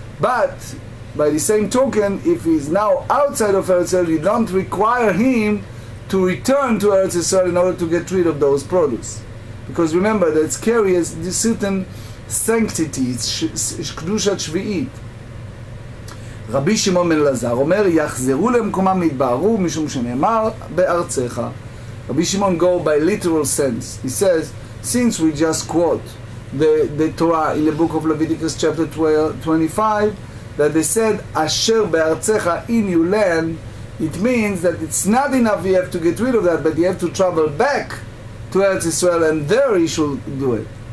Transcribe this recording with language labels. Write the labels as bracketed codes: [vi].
[en] But by the same token, if he's now outside of Eretz Israel, you don't require him to return to Eretz Israel in order to get rid of those produce. Because remember that it carries this certain sanctity, it's קדושת שביעית. [he] רבי שמעון בן אלעזר אומר, יחזרו למקומם יתבערו משום שנאמר בארצך. [en] Rabbi Shimon go by literal sense. He says, since we just quote the Torah in the book of Leviticus chapter 25, that they said, [he] Asher be'artzecha, [en] in your land, it means that it's not enough you have to get rid of that, but you have to travel back to Eretz Israel, and there you should do it.